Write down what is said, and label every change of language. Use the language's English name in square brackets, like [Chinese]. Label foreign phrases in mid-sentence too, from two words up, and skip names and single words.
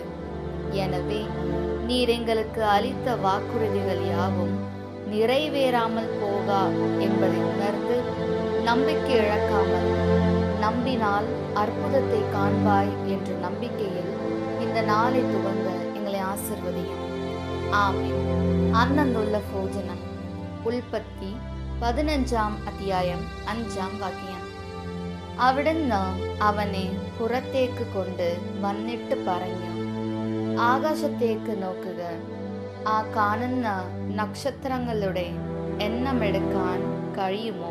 [Tamil] எனவே நீர் எங்களுக்கு அளித்த வாக்குறுதிகள் யாவும் நிறைவேறாமல் போகா என்பதை உணர்ந்து நம்பிக்கை இழக்காமல், நம்பினால் அற்புதத்தை காண்பாய் என்ற நம்பிக்கையில் இந்த நாளை துவங்க எங்களை ஆசிர்வதியும். ஆமென். [Malayalam] അന്നന്നുള്ള ഭോജനം. ഉൽപ്പത്തി 15 അധ്യായം 5 വാക്യം. അവിടുന്ന് അവനെ പുറത്തേക്ക് കൊണ്ട് വന്നിട്ട് പറഞ്ഞു, ആകാശത്തേക്ക് നോക്കുക, ആ കാണുന്ന നക്ഷത്രങ്ങളുടെ എണ്ണമെടുക്കാൻ കഴിയുമോ?